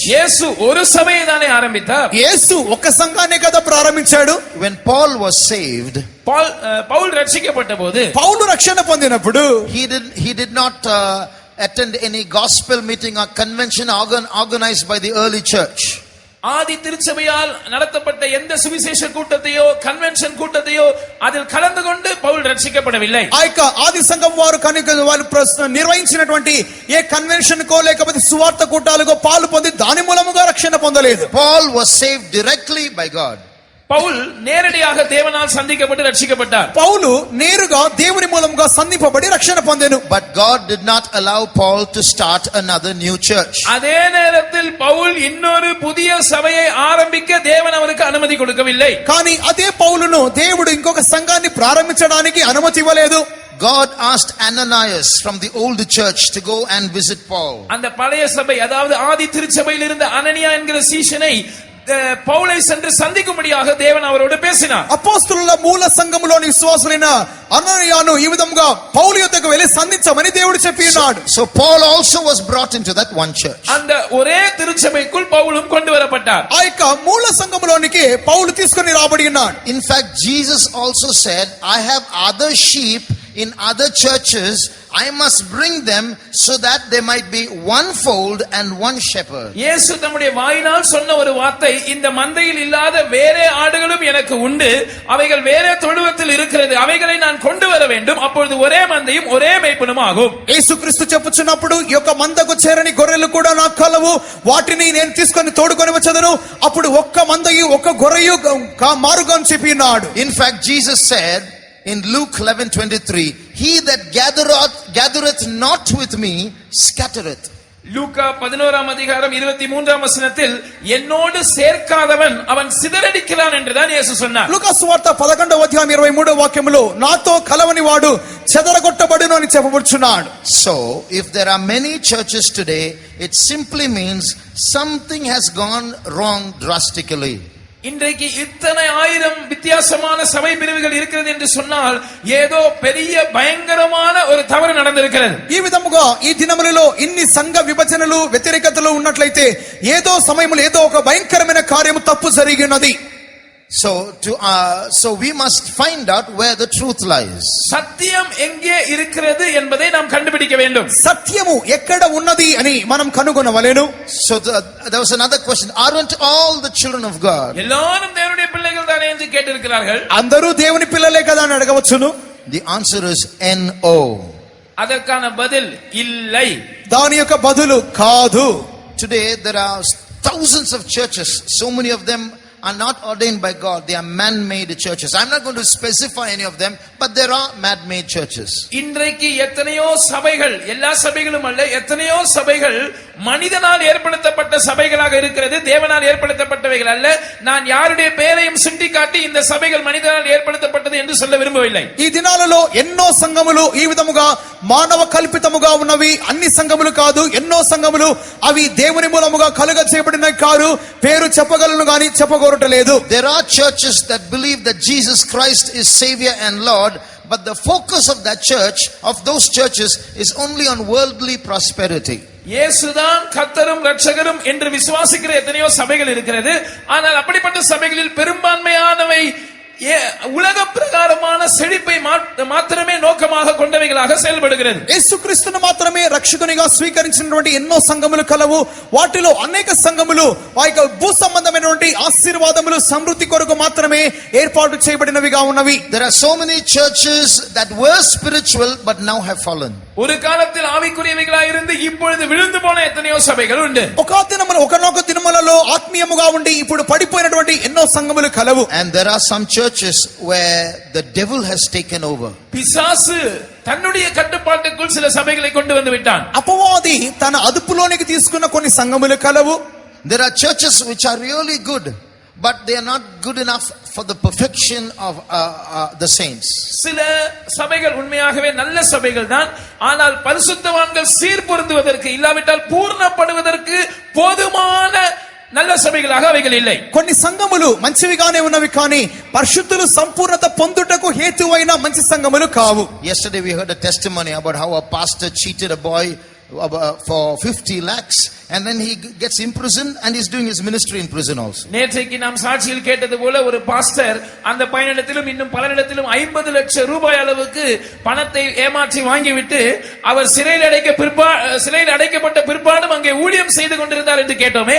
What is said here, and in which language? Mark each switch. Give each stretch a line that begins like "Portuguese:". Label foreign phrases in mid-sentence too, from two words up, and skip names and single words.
Tamil: இயேசு ஒரு சபையை தானே ஆரம்பித்தார்.
Telugu: యేసు ఒక సంఘాన్నే కదా ప్రారంభించాడు.
English: When Paul was saved,
Telugu: పౌలు రక్షించబడ్డబోదు, పౌలు రక్షణ పొందినప్పుడు
English: he did not attend any gospel meeting or convention organized by the early church.
Tamil: ஆதி திருச்சபையால் நடத்தப்பட்ட எந்த சுவிசேஷ கூட்டத்தையோ கன்வென்ஷன் கூட்டத்தையோ அதில் கலந்து கொண்டு பவுல் ரட்சிக்கப்படவில்லை.
Telugu: ఆ యొక్క ఆది సంఘం వారు నిర్వహించినటువంటి ఏ కన్వెన్షన్ కో లేకపోతే సువార్త కూటాలకు పాలు పొంది దాని మూలముగా రక్షణ పొందలేదు.
English: Paul was saved directly by God.
Tamil: பவுல் நேரடியாக தேவனால் சந்திக்கப்பட்டு ரட்சிக்கப்பட்டார்.
Telugu: పౌలు నేరుగా దేవుని మూలముగా సంధింపబడి రక్షణ పొందెను.
English: But God did not allow Paul to start another new church.
Tamil: அதே நேரத்தில் பவுல் இன்னொரு புதிய சபையை ஆரம்பிக்க தேவன் அவருக்கு அனுமதி கொடுக்கவில்லை.
Telugu: కానీ అదే పౌలును దేవుడు ఇంకొక సంఘాన్ని ప్రారంభించడానికి అనుమతి ఇవ్వలేదు.
English: God asked Ananias from the old church to go and visit Paul.
Tamil: அந்த பழைய சபை, அதாவது ஆதி திருச்சபையில் இருந்த அனனியா என்கிற சீஷனை பவுலை சென்று சந்திக்கும்படியாக தேவன் அவரோடு பேசினார்.
Telugu: అపోస్తలుల మూల సంఘములోని విశ్వాసులైన అననీయాను ఈ విధంగా పౌలు యొద్దకు వెళ్లి సంధించమని దేవుడు చెప్పి ఉన్నాడు.
English: So Paul also was brought into that one church.
Tamil: அந்த ஒரே திருச்சபைக்குள் பவுலும் கொண்டு வரப்பட்டார்.
Telugu: ఆ యొక్క మూల సంఘములోనికి పౌలు తీసుకొని రాబడి ఉన్నాడు.
English: In fact, Jesus also said, I have other sheep in other churches, I must bring them so that there might be one fold and one shepherd.
Tamil: இயேசு தம்முடைய வாயினால் சொன்ன ஒரு வார்த்தை, இந்த மந்தையில் இல்லாத வேறே ஆடுகளும் எனக்கு உண்டு, அவைகள் வேறே தொழுவத்தில் இருக்கிறது, அவைகளை நான் கொண்டு வர வேண்டும், அப்பொழுது ஒரே மந்தையும் ஒரே மேய்ப்பனும் ஆகும்.
Telugu: యేసుక్రీస్తు చెప్పుచున్నప్పుడు ఈ యొక్క మందకు చేరని గొర్రెలు కూడా నాకు కలవు, వాటిని నేను తీసుకొని తోడుకొని వచ్చేదను, అప్పుడు ఒక్క మందయు ఒక్క గొర్రెయు మారుగా అని చెప్పి ఉన్నాడు.
English: In fact, Jesus said in Luke 11:23, he that gathereth not with me scattereth.
Tamil: லூக்கா 11ஆம் அதிகாரம் 23ஆம் வசனத்தில் என்னோடு சேர்க்காதவன் அவன் சிதறடிக்கிறான் என்றுதான் இயேசு சொன்னார்.
Telugu: లూకా సువార్త 11వ అధ్యాయం 23వ వాక్యములో నాతో కలవని వాడు చెదరగొట్టబడును అని చెప్పబడుచున్నాడు.
English: So if there are many churches today, it simply means something has gone wrong drastically.
Tamil: இன்றைக்கு இத்தனை ஆயிரம் வித்தியாசமான சபை பிரிவுகள் இருக்கிறது என்று சொன்னால் ஏதோ பெரிய பயங்கரமான ஒரு தவறு நடந்திருக்கிறது.
Telugu: ఈ విధముగా ఈ దినములలో ఇన్ని సంఘ విభజనలు వ్యతిరేకతలు ఉన్నట్లయితే ఏదో సమయంలో ఏదో ఒక భయంకరమైన కార్యము తప్పు జరిగినది.
English: So we must find out where the truth lies.
Tamil: சத்தியம் எங்கே இருக்கிறது என்பதை நாம் கண்டுபிடிக்க வேண்டும்.
Telugu: సత్యము ఎక్కడ ఉన్నది అని మనం కనుగొనవలెను.
English: So there was another question, aren't all the children of God?
Tamil: எல்லாரும் தேவனுடைய பிள்ளைகள் தானே என்று கேட்டிருக்கிறார்கள்.
Telugu: అందరూ దేవుని పిల్లలే కదా అని అడగవచ్చును.
English: The answer is no.
Tamil: அதற்கான பதில் இல்லை.
Telugu: దాని యొక్క బదులు కాదు.
English: Today there are thousands of churches, so many of them are not ordained by God. They are man-made churches. I'm not going to specify any of them, but there are man-made churches.
Tamil: இன்றைக்கு எத்தனையோ சபைகள், எல்லா சபைகளும் அல்ல, எத்தனையோ சபைகள் மனிதனால் ஏற்படுத்தப்பட்ட சபைகளாக இருக்கிறது, தேவனால் ஏற்படுத்தப்பட்டவைகள் அல்ல. நான் யாருடைய பெயரையும் சுட்டிக்காட்டி இந்த சபைகள் மனிதனால் ஏற்படுத்தப்பட்டது என்று சொல்ல విరుంబవిల్లై.
Telugu: ఈ దినాలలో ఎన్నో సంఘములు ఈ విధముగా మానవ కల్పితముగా ఉన్నవి అన్ని సంఘములు కాదు. ఎన్నో సంఘములు అవి దేవుని మూలముగా కలుగ చేయబడినవి కాదు. పేరు చెప్పగలను గాని చెప్పగోరటలేదు.
English: There are churches that believe that Jesus Christ is Savior and Lord, but the focus of that church, of those churches, is only on worldly prosperity.
Tamil: இயேசுதான் கர்த்தரும் இரட்சகரும் என்று விசுவாசிக்கிற எத்தனையோ சபைகள் இருக்கிறது. ஆனால் அப்படிப்பட்ட சபைகளில் பெரும்பான்மையானவை உலக பிரகாரமான செழிப்பை மாத்திரமே நோக்கமாக கொண்டவைகளாக செயல்படுகிறது.
Telugu: యేసుక్రీస్తును మాత్రమే రక్షకునిగా స్వీకరించినటువంటి ఎన్నో సంఘములు కలవు. వాటిలో అనేక సంఘములు వాయిక భూ సంబంధమైనటువంటి ఆశీర్వాదములు సమృద్ధి కొరకు మాత్రమే ఏర్పాటు చేయబడినవిగా ఉన్నవి.
English: There are so many churches that were spiritual but now have fallen.
Tamil: ஒரு காலத்தில் ஆவிக்குரியவைகளாக இருந்து இப்பொழுது விழுந்து போன எத்தனையோ சபைகள் உண்டு.
Telugu: ఒకనొక దినములలో ఆత్మీయముగా ఉండి ఇప్పుడు పడిపోయినటువంటి ఎన్నో సంఘములు కలవు.
English: And there are some churches where the devil has taken over.
Tamil: பிசாசு தன்னுடைய கட்டுப்பாட்டுக்குள் சில சபைகளை கொண்டு வந்து விட்டான்.
Telugu: అపవాది తన అదుపులోనికి తీసుకున్న కొన్ని సంఘములు కలవు.
English: There are churches which are really good, but they are not good enough for the perfection of the saints.
Tamil: சில சபைகள் உண்மையாகவே நல்ல சபைகள் தான், ஆனால் பரிசுத்தவான்கள் சீர்பொருந்துவதற்கு இல்லாவிட்டால் பூர்ணப்படுவதற்கு போதுமான நல்ல சபைகளாக அவைகள் இல்லை.
Telugu: కొన్ని సంఘములు మంచివిగానే ఉన్నవి కానీ పరిశుద్ధులు సంపూర్ణత పొందుటకు హేతువైన మంచి సంఘములు కావు.
English: Yesterday we heard a testimony about how a pastor cheated a boy for 50 lakhs and then he gets imprisoned and he's doing his ministry in prison also.
Tamil: நேற்றைக்கு நாம் சாட்சியில் கேட்டது போல ஒரு பாஸ்டர் அந்த பையனிடத்திலும் இன்னும் பலரிடத்திலும் 50 லட்சம் ரூபாய் அளவுக்கு பணத்தை ஏமாற்றி வாங்கிவிட்டு அவர் சிறையில் அடைக்கப்பட்ட பிற்பாடும் அங்கே ஊழியம் செய்து கொண்டிருந்தார் என்று கேட்டோமே.